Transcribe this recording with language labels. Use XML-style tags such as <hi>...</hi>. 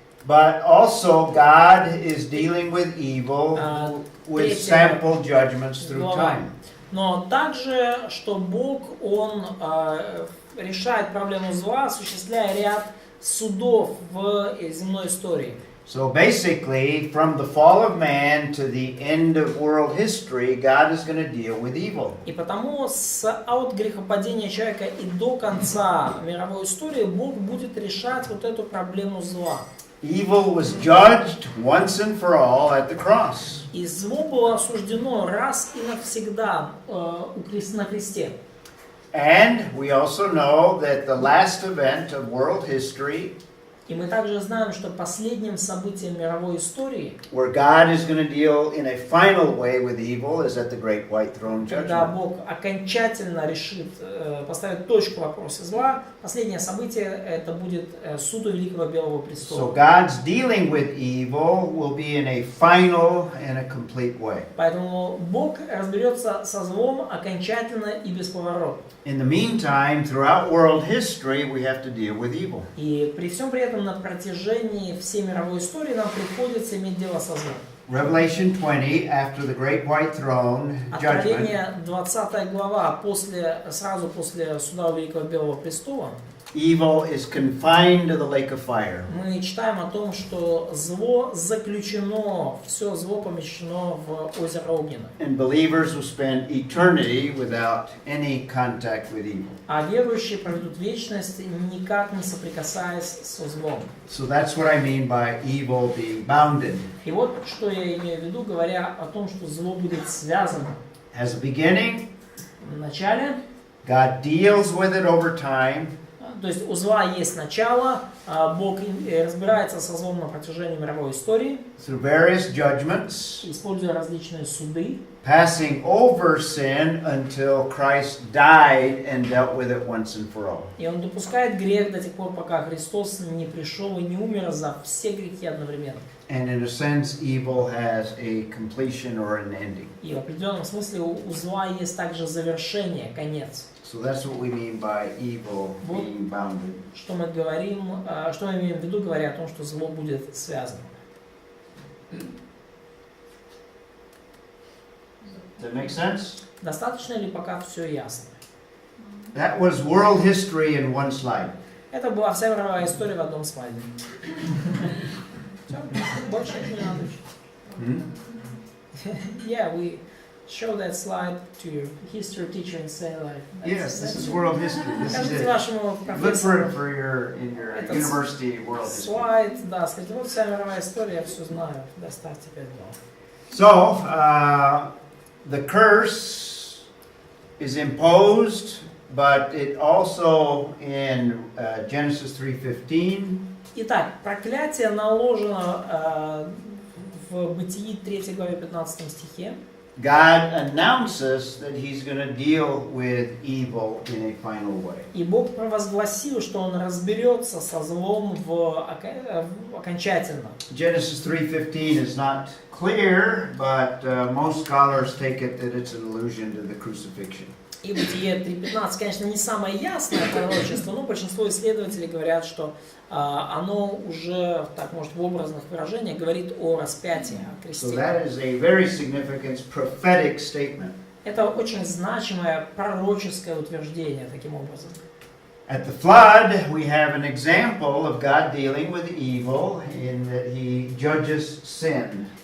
<en>But also God is dealing with evil with sample judgments through time.</en> <ru>Но также, что Бог, Он решает проблему зла, осуществляя ряд судов в земной истории.</ru> <en>So basically, from the fall of man to the end of world history, God is going to deal with evil.</en> <ru>И потому от грехопадения человека и до конца мировой истории Бог будет решать вот эту проблему зла.</ru> <en>Evil was judged once and for all at the cross.</en> <ru>И зло было осуждено раз и навсегда на кресте.</ru> <en>And we also know that the last event of world history,</en> <ru>И мы также знаем, что последним событием мировой истории,</ru> <en>where God is going to deal in a final way with evil, is at the great white throne</en> <ru>когда</ru> <en>judgment.</en> <ru>Бог окончательно решит поставить точку в вопросе зла, последнее событие это будет суд у Великого Белого</ru> <en>So</en> <ru>Престола.</ru> <en>God's dealing with evil will be in a final and a complete way.</en> <ru>Поэтому Бог разберется со злом окончательно и бесповоротно.</ru> <en>In the meantime, throughout world history, we have to deal with evil.</en> <ru>И при всем при этом на протяжении всей мировой истории нам приходится иметь дело со злом.</ru> <en>Revelation 20, after the great white throne judgment,</en> <ru>Откровение 20 глава, сразу после суда у Великого Белого Престола,</ru> <en>evil is confined to the lake of fire.</en> <ru>мы читаем о том, что зло заключено, все зло помещено в озеро огненное.</ru> <en>And believers will spend eternity without any contact with evil.</en> <ru>А верующие проведут вечность, никак не соприкасаясь со злом.</ru> <en>So that's what I mean by evil being bounded.</en> <ru>И вот что я имею в виду, говоря о том, что зло будет связано.</ru> <en>Has a beginning,</en> <ru>В начале,</ru> <en>God deals with it over time,</en> <ru>то есть у зла есть начало, Бог разбирается со злом на протяжении мировой истории,</ru> <en>through various judgments,</en> <ru>используя различные суды,</ru> <en>passing over sin until Christ died and dealt with it once and for all.</en> <ru>и Он допускает грех до тех пор, пока Христос не пришел и не умер за все грехи одновременно.</ru> <en>And in a sense, evil has a completion or an ending.</en> <ru>И в определенном смысле у зла есть также завершение, конец.</ru> <en>So that's what we mean by evil being bounded.</en> <ru>Что мы имеем в виду, говоря о том, что зло будет связано.</ru> <en>Does that make sense?</en> <ru>Достаточно ли пока все ясно?</ru> <en>That was world history in one slide.</en> <ru>Это была вся мировая история в одном слайде. Все, больше ничего не надо учить.</ru> <en>Yeah, we show that slide to your history teacher and say like, Yes, this is world history. This is</en> <ru>Скажите</ru> <en>it.</en> <ru>вашему</ru> <en>Look for</en> <ru>профессору</ru> <en>it for in your</en> <ru>Этот</ru> <en>university world history.</en> <ru>слайд, да, скажите, вот вся мировая история, я все знаю, доставьте 5 баллов.</ru> <en>So, the curse is imposed, but it also in Genesis 3:15.</en> <ru>Итак, проклятие наложено в Бытии 3 главе 15 стихе.</ru> <en>God announces that He's going to deal with evil in a final way.</en> <ru>И Бог провозгласил, что Он разберется со злом окончательно.</ru> <en>Genesis 3:15 is not clear, but most scholars take it that it's an allusion to the crucifixion.</en> <ru>И Бытие 3.15, конечно, не самое ясное пророчество, но большинство исследователей говорят, что оно уже, так может, в образных выражениях говорит о распятии, о кресте.</ru> <en>So that is a very significant prophetic statement.</en> <ru>Это очень значимое пророческое утверждение, таким образом.</ru> <en>At the flood, we have an example of God dealing with evil in that He judges sin.</en>